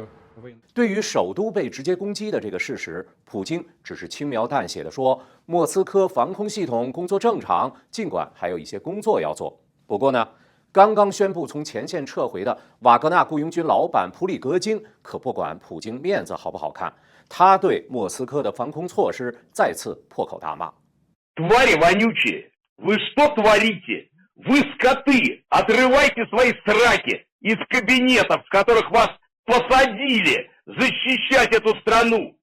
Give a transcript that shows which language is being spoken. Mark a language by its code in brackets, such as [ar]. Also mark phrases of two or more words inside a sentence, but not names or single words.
[zh] 对于首都被直接攻击的这个事实，普京只是轻描淡写地说，莫斯科防空系统工作正常，尽管还有一些工作要做。不过呢，刚刚宣布从前线撤回的瓦格纳雇佣军老板普里格金可不管普京面子好不好看，他对莫斯科的防空措施再次破口大骂。 [ru] Твари вонючие, вы что творите? Вы скоты, отрывайте свои сраки из кабинетов, в которых вас посадили защищать эту страну.